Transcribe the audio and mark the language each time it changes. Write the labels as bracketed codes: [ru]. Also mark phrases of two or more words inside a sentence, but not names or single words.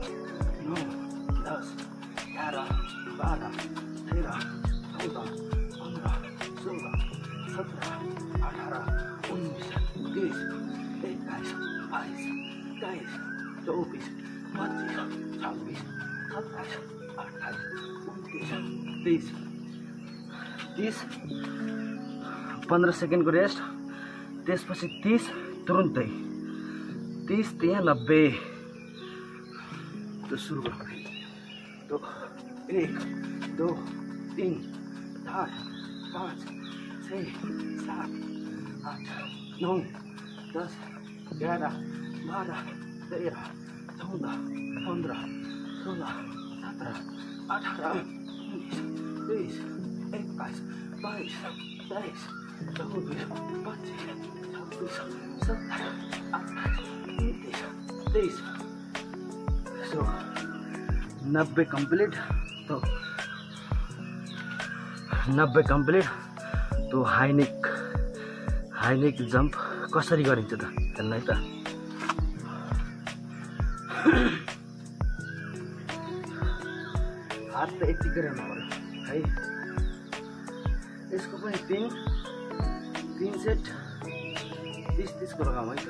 [ne] 9 10 11 12 13 14 15 16 17 18 19 20 21 22 23 24 25 26 27 28 29 30 15 सेकेन्डको रेस्ट, त्यसपछि 30 तुरुन्तै 30 त्यहाँ 90। तो सुरु गरौँ। तो 1 2 3 4 5 6 7 8 9 10 11 12 13 14 15 16 17 18 19 20 21 22 23 24 25 26 27 28 29 30। [en] so 90 complete. [ne] तो 90 कंप्लीट। तो [en] high neck jump [ne] कसरी गरिन्छ त हेर्नु है त। हात त यतिकै रहनु पर्यो है। यसको पनि 3 सेट 30-30 को लगाऊँ है त।